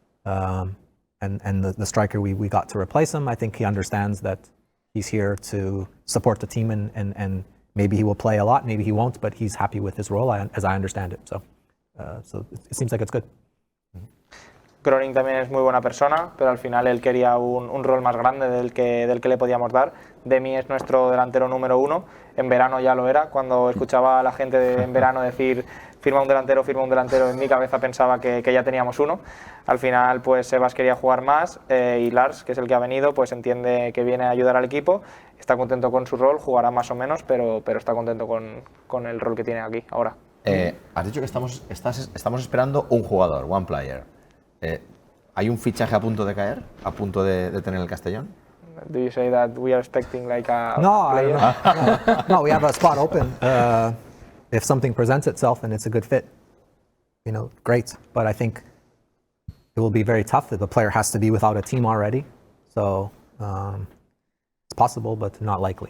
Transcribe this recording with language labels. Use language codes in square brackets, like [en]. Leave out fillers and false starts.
[en] And the striker we got to replace him, I think he understands that he's here to support the team, and maybe he will play a lot, maybe he won't, but he's happy with his role, as I understand it. So it seems like it's good. [es] Groning también es muy buena persona, pero al final él quería un rol más grande del que le podíamos dar. Demi es nuestro delantero número 1, en verano ya lo era. Cuando escuchaba a la gente en verano decir firma un delantero, en mi cabeza pensaba que ya teníamos uno. Al final pues Sebas quería jugar más, y Lars, que es el que ha venido, pues entiende que viene a ayudar al equipo, está contento con su rol, jugará más o menos, pero está contento con el rol que tiene aquí ahora. Has dicho que estamos esperando un jugador, [en] one player. [es] ¿Hay un fichaje a punto de caer, a punto de tener el Castellón? [en] Do you say that we are expecting like a No, player? no, we have a spot open. If something presents itself and it's a good fit, great. But I think it will be very tough if the player has to be without a team already. So it's possible, but not likely.